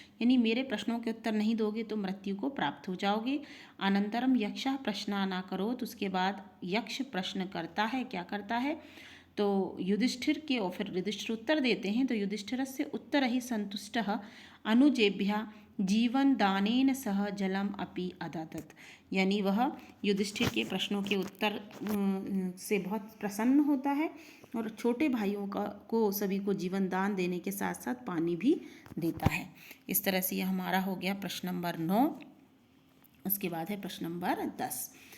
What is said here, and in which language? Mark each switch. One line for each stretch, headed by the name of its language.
Hindi: यानी मेरे प्रश्नों के उत्तर नहीं दोगे तो मृत्यु को प्राप्त हो जाओगे।
Sanskrit: अनंतरम यक्षः प्रश्नानाकरोत्।
Hindi: उसके बाद यक्ष प्रश्न करता है, क्या करता है। तो युधिष्ठिर के और फिर युधिष्ठिर उत्तर देते हैं।
Sanskrit: तो युधिष्ठिरस्य उत्तरैः संतुष्टः अनुजेभ्यः जीवन दानेन सह जलम अपि अददत्।
Hindi: यानी वह युधिष्ठिर के प्रश्नों के उत्तर से बहुत प्रसन्न होता है और छोटे भाइयों को सभी को जीवन दान देने के साथ साथ पानी भी देता है। इस तरह से यह हमारा हो गया प्रश्न नंबर 9। उसके बाद है प्रश्न नंबर 10।